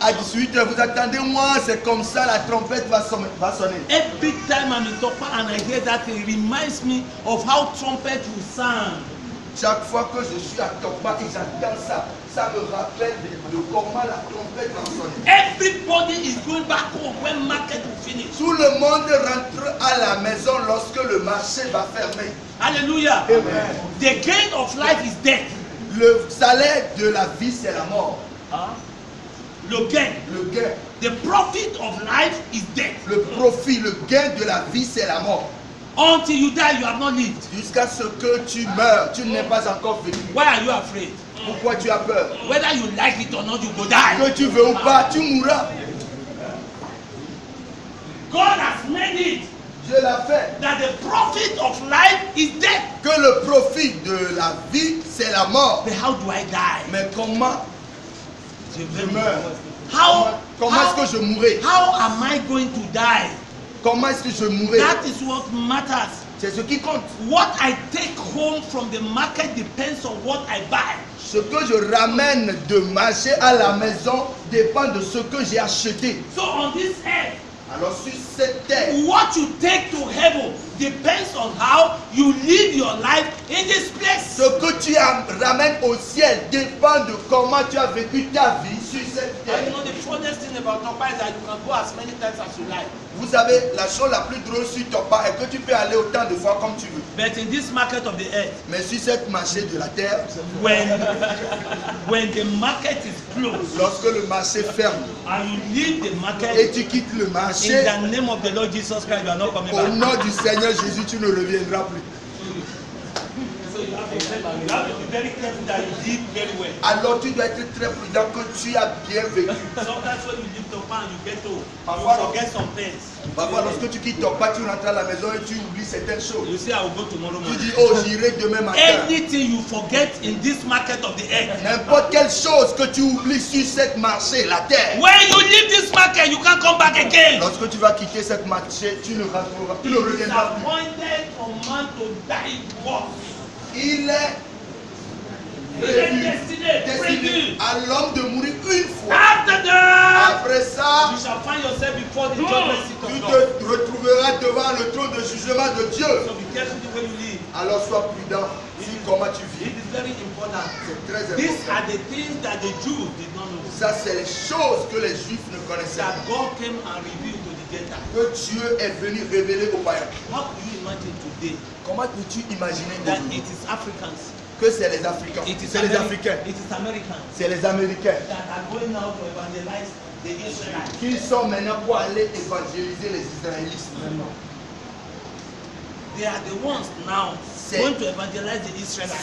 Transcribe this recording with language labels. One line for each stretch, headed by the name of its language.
French: À 18h, vous attendez moi, c'est comme ça la trompette va sonner.
English: Every time I'm in Topa and I hear that, it reminds me of how trumpet will sound.
French: Chaque fois que je suis à Topa et j'entends ça, ça me rappelle de comment la trompette va sonner.
English: Everybody is going back home when market will finish.
French: Tout le monde rentre à la maison lorsque le marché va fermer. Hallelujah. Amen.
English: The gain of life is death.
French: Le salaire de la vie, c'est la mort. Le gain. Le gain,
English: The profit of life is death.
French: le profit, le gain de la vie, c'est la mort.
English: Until you die, you have not lived.
French: Jusqu'à ce que tu meurs, tu n'es pas encore vécu.
English: Why are you afraid?
French: Pourquoi tu as peur?
English: Whether you like it or not, you go die.
French: Que tu veux ou pas, tu mourras.
English: God has made it
French: Dieu l'a fait.
English: that the profit of life is death.
French: Que le profit de la vie, c'est la mort.
English: But how do I die?
French: Mais comment je meurs?
English: How,
French: Comment est-ce que je mourrai?
English: how am I going to die?
French: Comment est-ce que je mourrai?
English: That is what matters.
French: C'est ce qui compte.
English: What I take home from the market depends on what I buy.
French: Ce que je ramène de marché à la maison dépend de ce que j'ai acheté.
English: So on this earth,
French: Alors sur cette terre,
English: what you take to heaven depends on how you live your life in this place.
French: ce que tu ramènes au ciel dépend de comment tu as vécu ta vie sur cette
English: And
French: terre.
English: you know the funniest thing about Topa is that you can go as many times as you like.
French: Vous savez, la chose la plus drôle sur Topa est que tu peux aller autant de fois comme tu veux.
English: But in this market of the earth,
French: Mais sur cette marché de la terre,
English: when the market is closed
French: lorsque le marché ferme
English: and you leave the
French: et
English: market,
French: tu quittes le
English: in
French: marché,
English: the name of the Lord Jesus Christ, you are not coming
French: au
English: back.
French: nom du Seigneur Jésus, tu ne reviendras plus.
English: So you have to be very careful that you live very well.
French: Alors tu dois être très prudent que tu as bien vécu.
English: Sometimes when you leave Topa and you get home,
French: Parfois,
English: you forget some things.
French: Parfois, lorsque tu quittes ton pas, tu rentres à la maison et tu oublies certaines choses.
English: You say, I will go tomorrow
French: Tu
English: morning.
French: dis, oh, j'irai demain matin.
English: Anything you forget in this market of the earth,
French: N'importe quelle chose que tu oublies sur cette marché, la terre.
English: when you leave this market, you can't come back again.
French: Lorsque tu vas quitter cette marché, tu ne rentreras, tu ne
English: It is
French: reviendras plus.
English: appointed for man to die once.
French: Il est destiné à l'homme de mourir une fois.
English: After that,
French: Après ça,
English: you shall find yourself before the judgment seat
French: tu
English: of God.
French: te retrouveras devant le trône de jugement de Dieu.
English: So be careful the way you live.
French: Alors sois prudent sur comment tu vis.
English: It is very important.
French: C'est très
English: These are
French: important.
English: the things that the Jews did not know.
French: Ça, c'est les choses que les Juifs ne connaissaient
English: That
French: pas.
English: God came and revealed to the Gentiles.
French: Que Dieu est venu révéler aux païens.
English: How do you imagine today
French: Comment peux-tu imaginer
English: that
French: aujourd'hui
English: it is Africans,
French: que c'est les Africains,
English: it is
French: c'est les Africains,
English: It is Americans
French: c'est les Américains
English: that are going out to evangelize the Israelites.
French: Qui sont maintenant pour aller évangéliser les Israélites.
English: They are the ones now going to evangelize the Israelites.